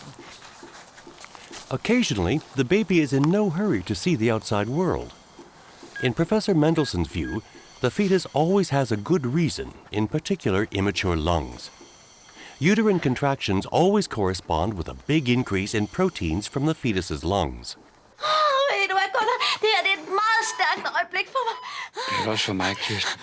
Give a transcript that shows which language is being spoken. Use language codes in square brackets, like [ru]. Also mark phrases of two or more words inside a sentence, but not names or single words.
[en] Occasionally, the baby is in no hurry to see the outside world. In Professor Mendelssohn's view, the fetus always has a good reason, in particular immature lungs. Uterine contractions always correspond with a big increase in proteins from the fetus's lungs. [da] Ved du hvad, Gunnar? Det her det er et meget stærkt øjeblik for mig. Det er også for mig, Kirsten.